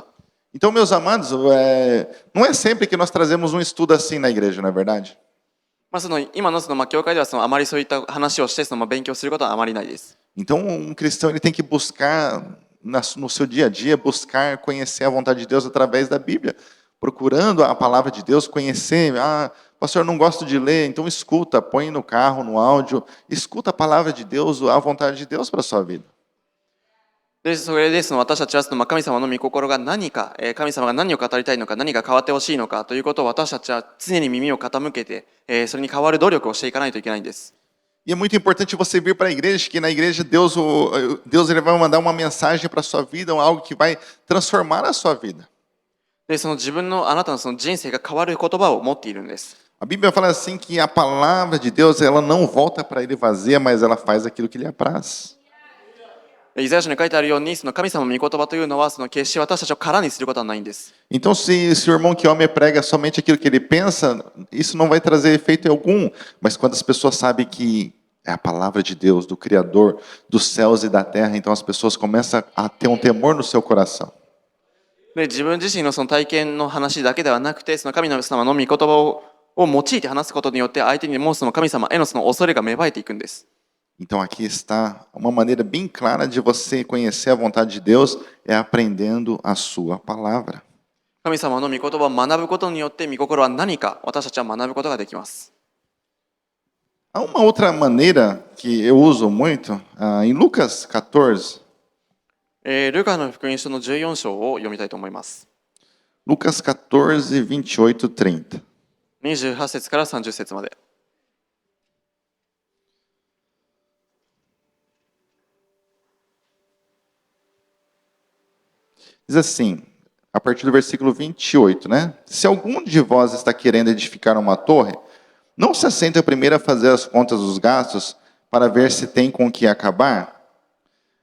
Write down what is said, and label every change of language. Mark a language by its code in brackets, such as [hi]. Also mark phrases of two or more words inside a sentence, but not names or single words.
[pt] Então, meus amados, não é sempre que nós trazemos um estudo assim na igreja, não é verdade? [ja] 今の教会ではあまりそういった話をして勉強することはあまりないです。 [pt] Então, um cristão ele tem que buscar no seu dia a dia, buscar conhecer a vontade de Deus através da Bíblia, procurando a palavra de Deus, conhecer. Pastor, eu não gosto de ler, então escuta, põe no carro, no áudio, escuta a palavra de Deus, a vontade de Deus para a sua vida. [ja] で、それで私たちは神様の御心が何か、神様が何を語りたいのか、何が変わってほしいのかということを私たちは常に耳を傾けて、それに変わる努力をしていかないといけないんです。 [pt] E é muito importante você vir para a igreja, que na igreja Deus ele vai mandar uma mensagem para a sua vida, algo que vai transformar a sua vida. [ja] で、自分のあなたの人生が変わる言葉を持っているんです。 [pt] A Bíblia fala assim que a palavra de Deus ela não volta para ele vazia, mas ela faz aquilo que lhe apraz. [ja] イザヤ書に書いてあるように、神様の御言葉というのは決して私たちを空にすることはないんです。 [pt] Então, se o irmão que homem prega somente aquilo que ele pensa, isso não vai trazer efeito algum. Mas quando as pessoas sabem que é a palavra de Deus, do Criador dos céus e da terra, então as pessoas começam a ter um temor no seu coração. [ja] で、自分自身の体験の話だけではなくて、神様の御言葉を用いて話すことによって、相手にも神様への恐れが芽生えていくんです。 [pt] Então aqui está uma maneira bem clara de você conhecer a vontade de Deus, é aprendendo a sua palavra. [ja] 神様の御言葉を学ぶことによって、御心は何か私たちは学ぶことができます。 [pt] Há uma outra maneira que eu uso muito, em Lucas 14. [ja] ルカの福音書の14章を読みたいと思います。 [pt] Lucas 14, 28, 30. [ja] 28節から30節まで。 [pt] Diz assim, a partir do versículo 28, né? Se algum de vós está querendo edificar uma torre, não se assenta primeiro a fazer as contas dos gastos para ver se tem com o que acabar?